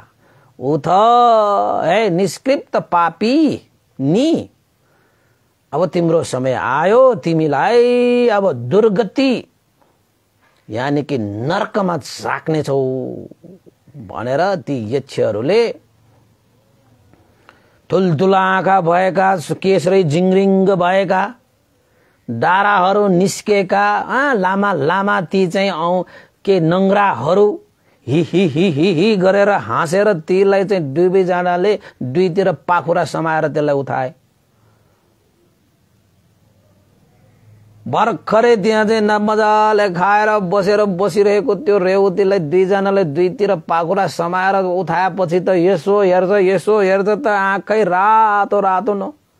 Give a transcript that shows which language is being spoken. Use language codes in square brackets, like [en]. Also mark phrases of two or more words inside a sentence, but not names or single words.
[ne] उठ हे निष्कृप्त पापी नि, अब तिम्रो समय आयो, तिमीलाई अब दुर्गति यानी कि नर्कमा झाक्नेछौ भनेर ती यक्षहरूले ठुल्ठुला आँखा भएका, केशरै जिङ्रिङ्ग भएका, डाराहरू निस्केका, लामा लामा ती चाहिँ के नङ्ग्राहरू हि हि हि हि हि गरेर हाँसेर तीलाई चाहिँ डुबिजानाले दुईतिर पाखुरा समाएर त्यसलाई उठाए। भर्खरै त्यहाँ चाहिँ मजाले खाएर बसिरहेको त्यो रेवतीलाई दुईजनाले दुईतिर पाखुरा समाएर उठाएपछि त यसो हेर्छ त आँखै रातो रातो न।